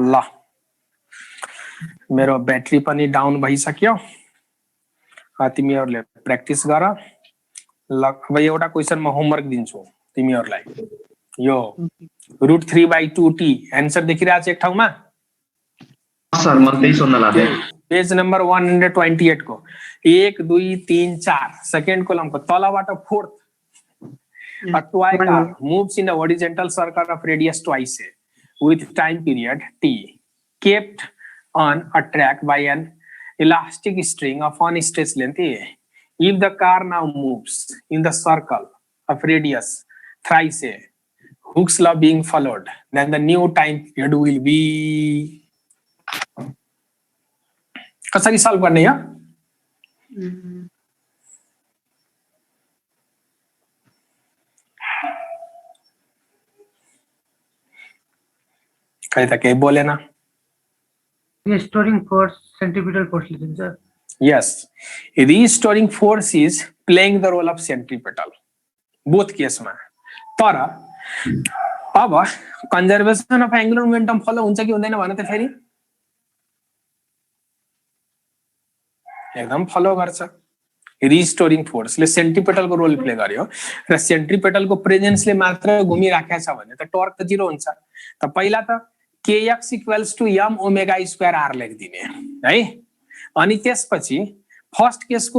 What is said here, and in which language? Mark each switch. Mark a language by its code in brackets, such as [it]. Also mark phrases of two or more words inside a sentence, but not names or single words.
[ne] ल मेरो ब्याट्री पनि डाउन भइसक्यो तिमीहरूले प्र्याक्टिस गर ल अब एउटा क्वेसन म होमवर्क दिन्छु तिमीहरूलाई यो √3/2t एन्सर देखिरहेको छ एक ठाउँमा सर म त्यही सोध्न लाग्थे पेज नम्बर 128 को 1 2 3 4 सेकेन्ड कोलमको तलबाट फोर्थ [en] a toy car moves in a horizontal circle of radius twice with time period t kept on a track by an elastic string of one stretch length a. If the car now moves in the circle of radius thrice a, Hooke's law being followed, then the new time period will be. [ne] कसरी सल्भ गर्ने हो कहीं तक केही बोलेन [en] Restoring force, centripetal force लिन्छ Yes, restoring force is playing the role of centripetal. Both case में. [ne] तर अब [en] conservation of angular momentum [ne] follow हुन्छ कि हुँदैन भन त फेरि एकदम फलो गर्छ रिस्टोरिङ फोर्सले सेन्ट्रिपेटलको रोल प्ले गर्यो र सेन्ट्रिपेटलको प्रेजेन्सले मात्र घुमिराखेको छ भने त टर्क त जिरो हुन्छ त पहिला त kx = m ओमेगा स्क्वायर r लेखिदिने है अनि त्यसपछि फर्स्ट केसको